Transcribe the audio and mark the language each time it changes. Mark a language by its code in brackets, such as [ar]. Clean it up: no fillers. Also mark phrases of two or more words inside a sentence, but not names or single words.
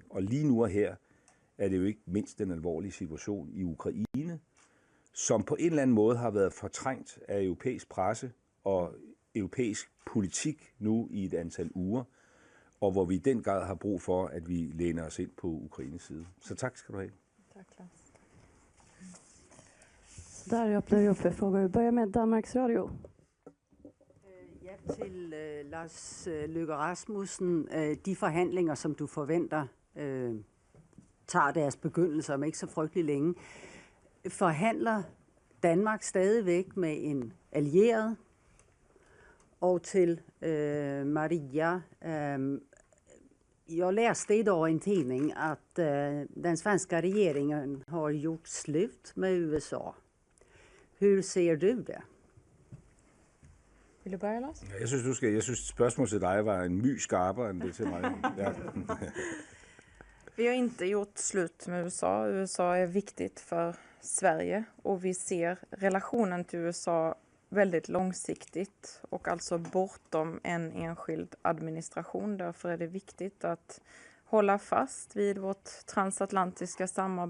[da] Og lige nu og her er det jo ikke mindst den alvorlige situation i Ukraine, som på en eller anden måde har været fortrængt af europæisk presse og europæisk politik nu i et antal uger, og hvor vi i den grad har brug for, at vi læner os ind på Ukraines side. Så tak skal du have. Tak, Lars. [sv] Der öppnar vi upp för frågor. Vi börjar med Danmarks Radio. [da] Ja, til Lars Løkke Rasmussen. De forhandlinger, som du forventer, tager deres begyndelse om ikke så frygtelig længe. Forhandler Danmark stadigvæk med en allieret? Og til Maria. [sv] Jag läste idag i en tidning att den svenska regeringen har gjort slut med USA. Hur ser du det? Vil du börja, Lars? [da] Ja, jeg synes spørgsmålet til dig var en my skarpere end det til mig. Ja. [sv] Vi har inte gjort slut med USA. USA är viktigt för Sverige och vi ser relationen till USA väldigt långsiktigt och alltså bortom en enskild administration. Därför är det viktigt att hålla fast vid vårt transatlantiska samarbete.